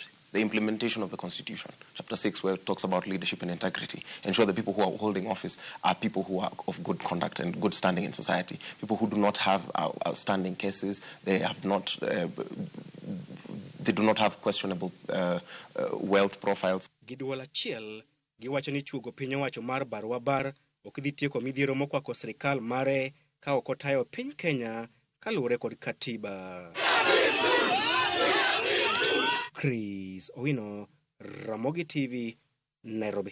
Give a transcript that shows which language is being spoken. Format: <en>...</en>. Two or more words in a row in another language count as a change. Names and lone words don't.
<en>The implementation of the Constitution, Chapter 6, where it talks about leadership and integrity. Ensure the people who are holding office are people who are of good conduct and good standing in society. People who do not have outstanding cases, they do not have questionable wealth profiles.</en> <luo>Giduol achiel giwacho ni chugo piny owacho mar barwa bar ok dhi tieko midhiero mokwako sirikal mare ka ok otayo piny Kenya kaluwore kod katiba. Chris Owino, Ramogi TV, Nairobi.</luo>